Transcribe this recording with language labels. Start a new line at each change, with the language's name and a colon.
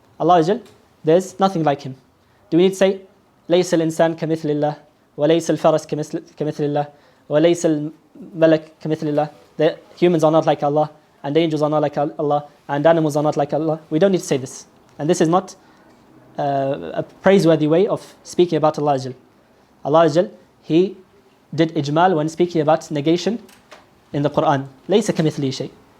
English: Allah, there's nothing like Him. Do we need to say
Arabic: لَيْسَ الْإِنسان كَمِثْلِ اللَّهِ وَلَيْسَ الْفَرَسْ كَمِثْلِ اللَّهِ وَلَيْسَ الْمَلَكْ كَمِثْلِ اللَّهِ?
English: The humans are not like Allah, and the angels are not like Allah, and animals are not like Allah. We don't need to say this. And this is not a praiseworthy way of speaking about Allah. Allah, He did ijmal when speaking about negation in the Quran.
Arabic: لَيْسَ كَمِثْلِهِ شَيْءٍ.